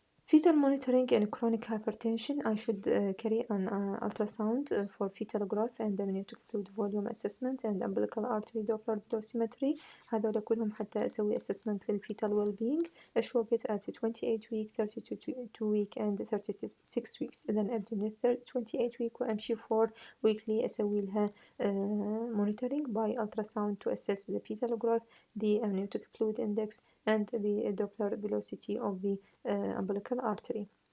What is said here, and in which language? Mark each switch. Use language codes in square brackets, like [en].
[en] Fetal monitoring in chronic hypertension, I should carry an ultrasound for fetal growth and amniotic fluid volume assessment and umbilical artery Doppler dosimetry. [ar] هذول كلهم حتى أسوي assessment للفيتال well-being. [en] أشوفت at 28 week 32 week and 36 weeks. [ar] إذا أبدأ من [en] 28 week وأمشي for weekly [ar] أسوي لها [en] monitoring by ultrasound to assess the fetal growth, the amniotic fluid index and the Doppler velocity of the umbilical artery.